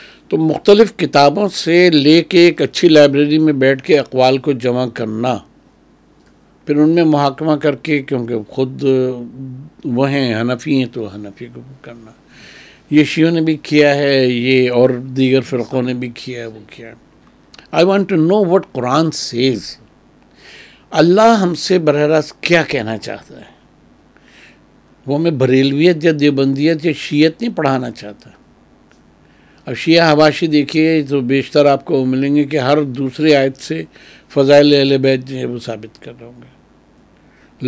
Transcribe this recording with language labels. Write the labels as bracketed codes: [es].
[ur] تو مختلف کتابوں سے لے کے ایک اچھی لائبریری میں بیٹھ کے اقوال کو جمع کرنا، پھر ان میں محاکمہ کر کے، کیونکہ خود وہ ہیں حنفی ہیں تو حنفی کو کرنا، یہ شیعوں نے بھی کیا ہے، یہ اور دیگر فرقوں نے بھی کیا ہے، وہ کیا ہے. [en] I want to know what Quran says. [ur] اللہ ہم سے براہ راست کیا کہنا چاہتا ہے. وہ ہمیں بریلویت یا دیوبندیت یا شیعت نہیں پڑھانا چاہتا. اب شیعہ حواشی دیکھیے تو بیشتر آپ کو ملیں گے کہ ہر دوسری آیت سے فضائل اہل بیت جو ہے وہ ثابت کر رہے ہوں گے.